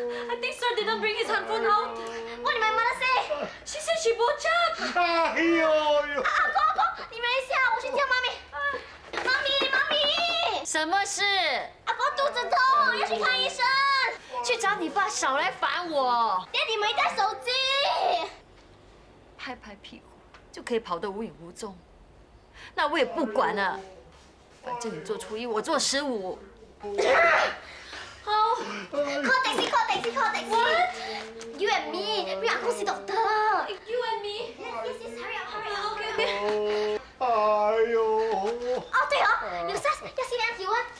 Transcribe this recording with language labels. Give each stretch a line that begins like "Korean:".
English: I think sir didn't bring his handphone out. What did my mother say? She said she woke up.
Chinese: 哎呦！阿公，你忍一下，我去叫妈咪。妈咪。什么事？阿公肚子痛，要去看医生。去找你爸，少来烦我。爹地没带手机。拍拍屁股就可以跑得无影无踪，那我也不管了。反正你做初一，我做15。好。
English: Call taxi. What? You and me, bring 阿公 see doctor. You and me? Yes, hurry up. Okay.
Chinese: 哎呦！哦，对哦，有 SARS 要先量体温。